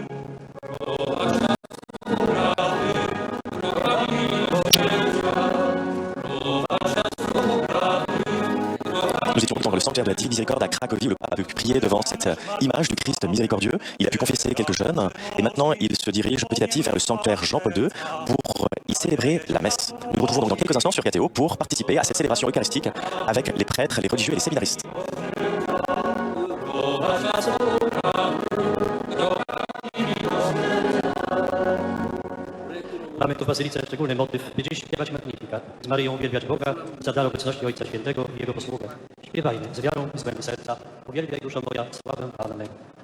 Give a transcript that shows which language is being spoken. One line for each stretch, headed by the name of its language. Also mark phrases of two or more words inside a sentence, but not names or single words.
French: Nous étions dans le sanctuaire de la Divine Miséricorde à Cracovie où le pape a pu prier devant cette image du Christ miséricordieux. Il a pu confesser quelques jeunes et maintenant il se dirige petit à petit vers le sanctuaire Jean-Paul II pour y célébrer la messe. Nous nous retrouvons donc dans quelques instants sur KTO pour participer à cette célébration eucharistique avec les prêtres, les religieux et les séminaristes.
Polish: Mamy tu w Bazylice szczególny motyw, by dziś śpiewać Magnificat, z Maryją uwielbiać Boga za dar obecności Ojca Świętego i Jego posługę. Śpiewajmy z wiarą i z głębi serca, uwielbiaj duszo moja sławę Pana mego.